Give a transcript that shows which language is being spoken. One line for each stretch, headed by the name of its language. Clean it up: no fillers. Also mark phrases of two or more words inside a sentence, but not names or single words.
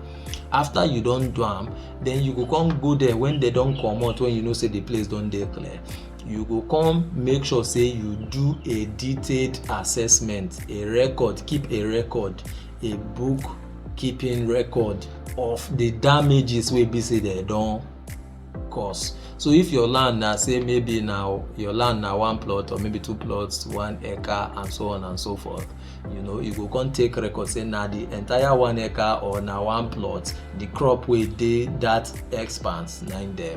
Nigerian Pidgin: After you don't do them, then you go come go there when they don't come out, when you know say the place don't dey clear. You go come make sure say you do a detailed assessment, a record, keep a record, a book keeping record of the damages wey be say they don cause. So if your land na say maybe now your land na 1 plot or maybe 2 plots, 1 acre and so on and so forth, you go come take record say na the entire 1 acre or na 1 plot, the crop wey dey that expanse na in them.